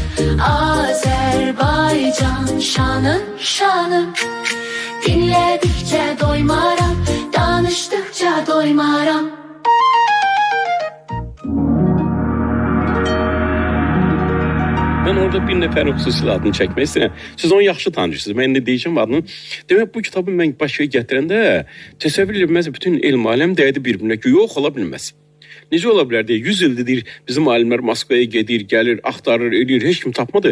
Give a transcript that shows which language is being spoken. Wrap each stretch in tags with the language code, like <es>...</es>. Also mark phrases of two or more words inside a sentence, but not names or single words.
<tr>Azerbaycan şanım, şanım. Dinledikçe doymaram, danıştıkça doymaram.</tr> <az>Ben orada bir nəfərin xüsusilə adını çəkmək istəyirəm. Siz onu yaxşı tanıyırsınız. Mən indi deyəcəm adını. Demək, bu kitabı mən başa gətirəndə təsəvvür edilməz bütün elm aləm dəydi bir-birinə ki, yox ola bilməz. Necə ola bilər deyə 100 ildir deyir, bizim alimlər Moskvaya gedir, gəlir, axtarır, eləyir, heç kim tapmadı.</az>